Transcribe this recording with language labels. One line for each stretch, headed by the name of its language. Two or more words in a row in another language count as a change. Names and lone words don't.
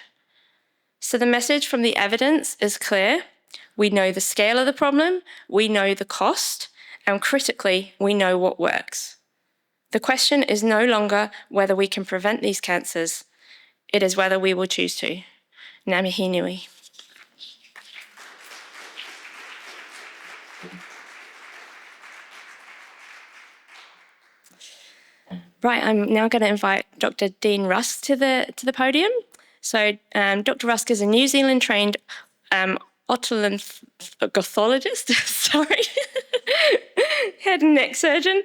English: So the message from the evidence is clear. We know the scale of the problem, we know the cost, and critically, we know what works. The question is no longer whether we can prevent these cancers, it is whether we will choose to.
Māori: Ngā mihi nui.
English: Right, I'm now going to invite Dr. Dean Rusk to the podium. So Dr. Rusk is a New Zealand-trained otologist, head and neck surgeon.